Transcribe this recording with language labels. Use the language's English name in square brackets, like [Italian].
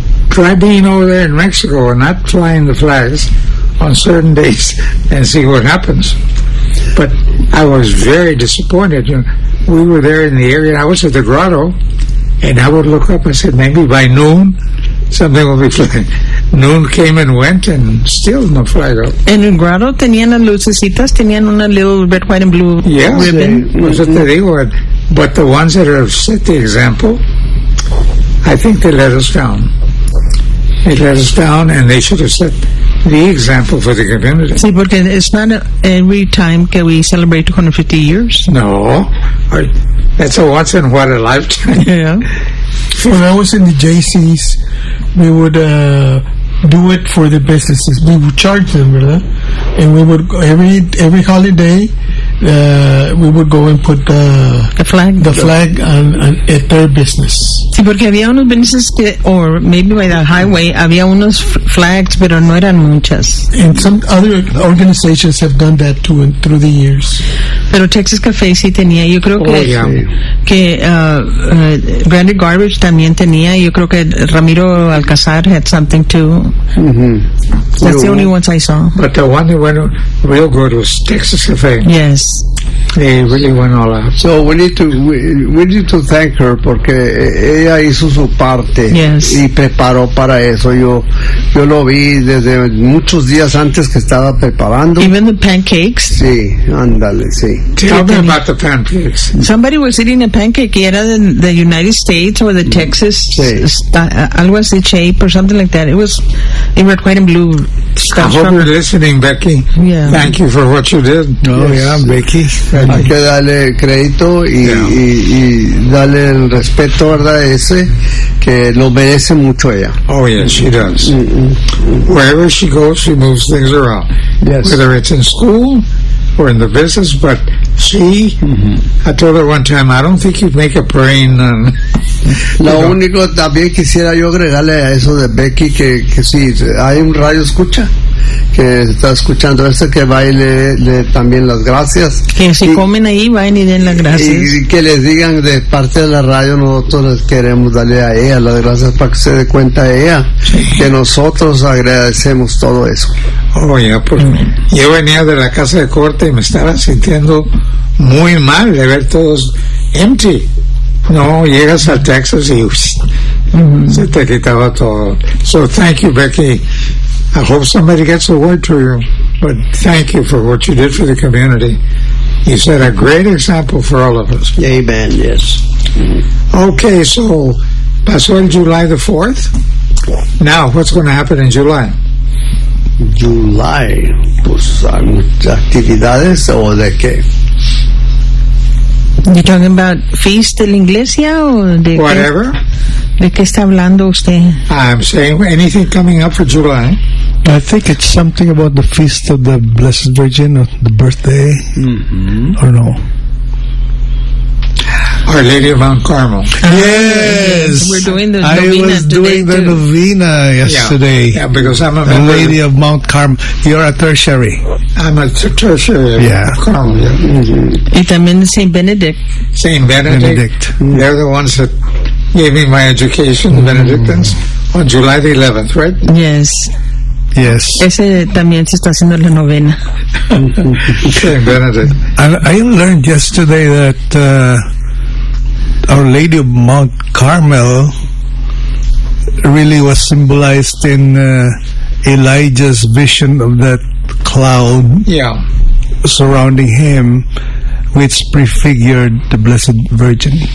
[English] Try being over there in Mexico and not flying the flags on certain days and see what happens. But I was very disappointed. We were there in the area. I was at the grotto, and I would look up. I said, maybe by noon, something will be flying. Noon came and went, and still no flag up. And in grotto, tenían las lucecitas, tenían una little red, white, and blue yes, ribbon. Yes, that's what they were. But the ones that have set the example, I think they let us down. They let us down, and they should have set the example for the community. Sí, porque it's not every time que we celebrate 250 years. No. That's a once in what a lifetime. Yeah. So when I was in the JCs, we would do it for the businesses. We would charge them, right? And we would, every holiday, we would go and put the flag on at their business. [Spanish] Sí, porque había unos businesses que, or maybe by the highway, había unos flags, pero no eran muchas. [English] And some other organizations have done that too and through the years. [Spanish] Pero Texas Cafe sí tenía. Yo creo que Granite Garbage también tenía. Yo creo que Ramiro Alcazar had something too. Mm-hmm. [English] That's the only ones I saw. But the one that went real good was Texas Cafe. Yes. They really went all out. So we need to thank her porque ella hizo su parte yes. [Spanish] y preparó para eso. Yo lo vi desde muchos días antes que estaba preparando. [English] Even the pancakes. [Spanish] Sí, ándale, sí. [English] Tell me about the pancakes. Somebody was eating a pancake. Era the United States or the Texas. Algo así, shape or something like that. It was in red, white, and blue. Stuff. I hope you're listening, Becky. Yeah. Thank you for what you did. Oh yes. Yeah, Becky. [Spanish] Hay que darle crédito y darle el respeto, ¿verdad? Ese que lo merece mucho ella. [English] Oh, yes, she does. Mm-hmm. Wherever she goes, she moves things around. Yes. Whether it's in school or in the business, but she, I told her one time, I don't think you'd make a brain. [Spanish] Lo único también quisiera yo agregarle a eso de Becky que si hay un radio escucha. Que está escuchando esto, que va y le también las gracias. Que si comen ahí, vayan y den las gracias. Y que les digan de parte de la radio, nosotros les queremos darle a ella las gracias para que se dé cuenta de ella. Sí. Que nosotros agradecemos todo eso. Oh, ya, pues. Yo venía de la casa de corte y me estaba sintiendo muy mal de ver todos empty. No, llegas a Texas y se te quitaba todo. [English] So, thank you, Becky. I hope somebody gets a word to you, but thank you for what you did for the community. You set a great example for all of us. Amen, yes. Okay, so, pasó el July the 4th. Now, what's going to happen in July? [Spanish] July, pues, hay muchas actividades, ¿o de qué? You're talking about feast de la iglesia o de [English] whatever. [Spanish] ¿De qué está hablando usted? [English] I'm saying anything coming up for July. I think it's something about the feast of the Blessed Virgin or the birthday. Mm-hmm. Or no? Our Lady of Mount Carmel. Yes! We're doing the novena. I was doing today the too. Novena yesterday. Yeah. Yeah, because I'm a member. The Lady of Mount Carmel. You're a tertiary. I'm a tertiary. Yeah. Carmel, yeah. Mm-hmm. And I'm in St. Benedict. St. Benedict. Mm-hmm. They're the ones that gave me my education, the Benedictines, on July the 11th, right? Yes. Yes. [Spanish] Ese también se está haciendo la novena. St. Benedict. [English] I learned yesterday that Our Lady of Mount Carmel really was symbolized in Elijah's vision of that cloud surrounding him, which prefigured the Blessed Virgin.